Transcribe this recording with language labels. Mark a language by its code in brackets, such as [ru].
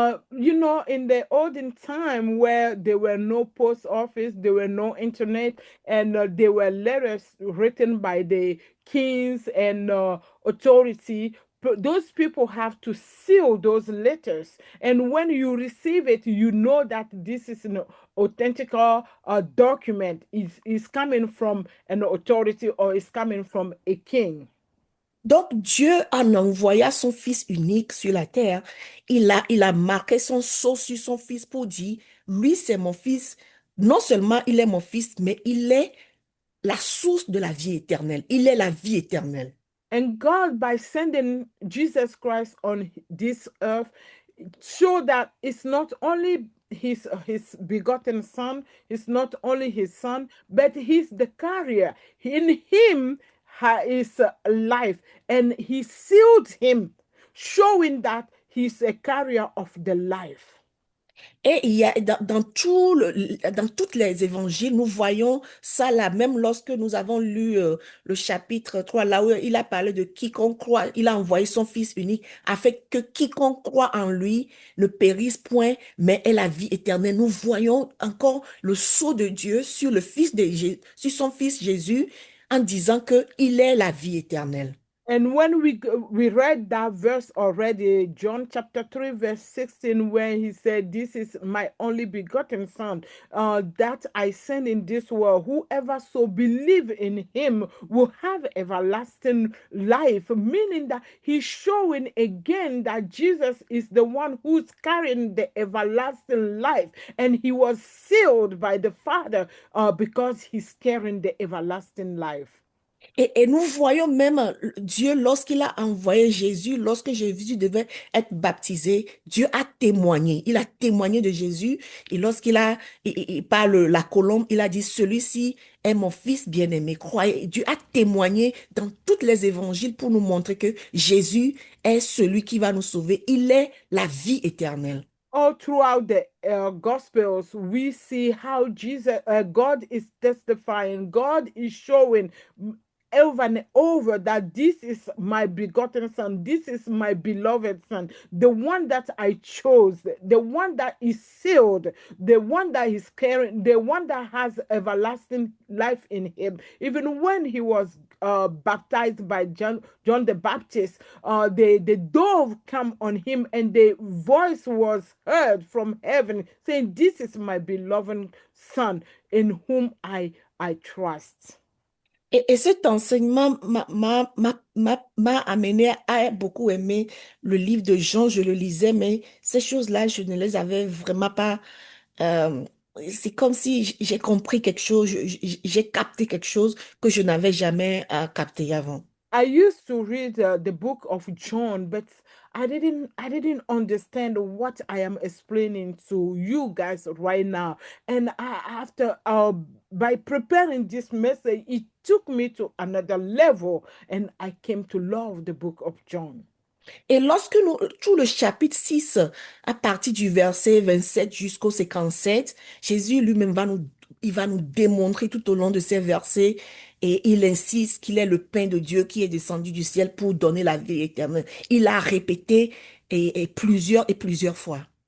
[en] You know, in the olden time where there were no post office, there were no internet, and there were letters written by the kings and authority. Those people have to seal those letters, and when you receive it, you know that this is an authentic document. Is coming from an authority or is coming from a king. [fr] Donc Dieu, en envoyant son Fils unique sur la terre, il a marqué son sceau sur son Fils pour dire, lui c'est mon Fils. Non seulement il est mon Fils, mais il est la source de la vie éternelle. Il est la vie éternelle. [en] And God, by sending Jesus Christ on this earth, showed that it's not only his begotten son, it's not only his son, but he's the carrier. In him is life, and he sealed him, showing that he's a carrier of the life. [fr] Et il y a dans dans tous les évangiles, nous voyons ça là, même lorsque nous avons lu le chapitre 3, là où il a parlé de quiconque croit, il a envoyé son Fils unique, afin que quiconque croit en lui ne périsse point, mais ait la vie éternelle. Nous voyons encore le sceau de Dieu sur sur son Fils Jésus, en disant que il est la vie éternelle. [en] And when we read that verse already, John chapter 3, verse 16, where he said, "This is my only begotten son, that I send in this world. Whoever so believe in him will have everlasting life," meaning that he's showing again that Jesus is the one who's carrying the everlasting life, and he was sealed by the Father because he's carrying the everlasting life. [fr] Et nous voyons même Dieu, lorsqu'il a envoyé Jésus, lorsque Jésus devait être baptisé, Dieu a témoigné. Il a témoigné de Jésus. Et lorsqu'il a, par la colombe, il a dit, celui-ci est mon fils bien-aimé. Croyez. Dieu a témoigné dans tous les évangiles pour nous montrer que Jésus est celui qui va nous sauver. Il est la vie éternelle. [en] All throughout the Gospels, we see how God is testifying. God is showing over and over that this is my begotten son, this is my beloved son, the one that I chose, the one that is sealed, the one that is caring, the one that has everlasting life in him. Even when he was baptized by John the Baptist, the dove come on him, and the voice was heard from heaven saying, "This is my beloved son, in whom I trust." [fr] Et cet enseignement m'a amené à beaucoup aimer le livre de Jean. Je le lisais, mais ces choses-là, je ne les avais vraiment pas. euh, c'est comme si j'ai compris quelque chose, j'ai capté quelque chose que je n'avais jamais capté avant. [en] I used to read the book of John, but I didn't understand what I am explaining to you guys right now. And after by preparing this message, it took me to another level, and I came to love the book of John. [fr] Et lorsque nous, tout le chapitre 6, à partir du verset 27 jusqu'au 57, Jésus lui-même il va nous démontrer tout au long de ces versets, et il insiste qu'il est le pain de Dieu qui est descendu du ciel pour donner la vie éternelle. Il a répété et plusieurs fois.